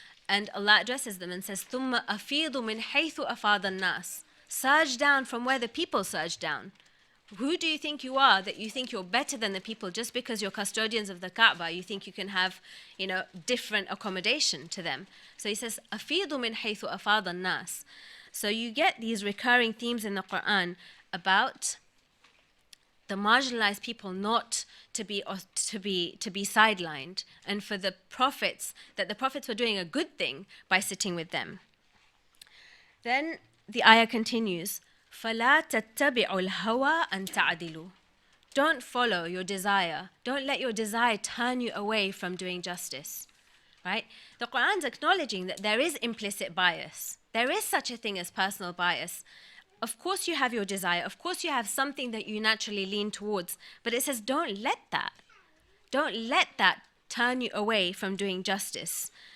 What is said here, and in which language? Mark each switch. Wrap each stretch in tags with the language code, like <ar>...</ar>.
<en>And Allah addresses them and says,</en> <ar>ثُمَّ أَفِيضُ مِنْ حَيْثُ أَفَاضَ النَّاسِ.</ar> <en>Surge down from where the people surge down. Who do you think you are that you think you're better than the people just because you're custodians of the Kaaba? You think you can have, different accommodation to them. So he says,</en> <ar>أَفِيضُ مِنْ حَيْثُ أَفَاضَ النَّاسِ.</ar> <en>So you get these recurring themes in the Qur'an about the marginalized people not to be sidelined, and for the prophets, that the prophets were doing a good thing by sitting with them. Then the ayah continues,</en> <ar>فَلَا تَتَّبِعُوا الْهَوَىٰ أَن تَعْدِلُوا.</ar> <en>Don't follow your desire. Don't let your desire turn you away from doing justice. Right? The Qur'an's acknowledging that there is implicit bias. There is such a thing as personal bias. Of course you have your desire. Of course you have something that you naturally lean towards. But it says don't let that. Don't let that turn you away from doing justice.</en>